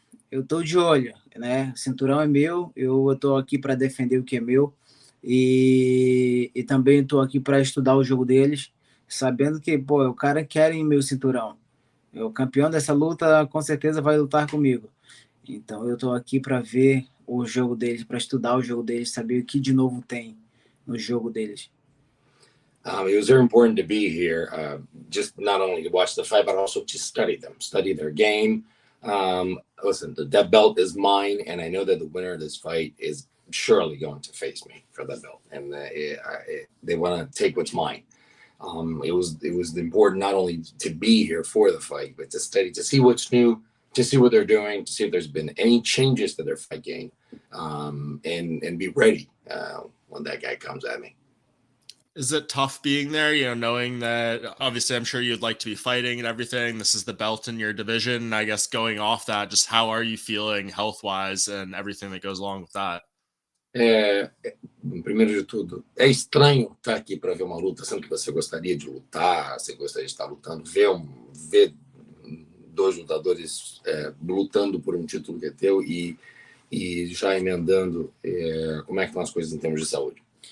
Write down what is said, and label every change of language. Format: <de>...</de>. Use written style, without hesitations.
<pt>Eu tô de olho, né? O cinturão é meu, eu tô aqui para defender o que é meu e também tô aqui para estudar o jogo deles, sabendo que, o cara quer meu cinturão. O campeão dessa luta com certeza vai lutar comigo. Então eu tô aqui para ver o jogo deles, para estudar o jogo deles, saber o que de novo tem no jogo deles.</pt> <en>It was very important to be here, just not only to watch the fight, but also to study them, study their game. Listen, that belt is mine, and I know that the winner of this fight is surely going to face me for that belt, and they want to take what's mine. It was important not only to be here for the fight, but to study, to see what's new, to see what they're doing, to see if there's been any changes to their fight game, and be ready when that guy comes at me. Is it tough being there, knowing that obviously I'm sure you'd like to be fighting and everything. This is the belt in your division. I guess going off that, just how are you feeling health-wise and everything that goes along with that?</en> <pt>Primeiro de tudo, é estranho estar aqui para ver uma luta, sendo que você gostaria de lutar, você gostaria de estar lutando, ver dois lutadores lutando por um título que é teu e já emendando, como é que estão as coisas em termos de saúde?</pt>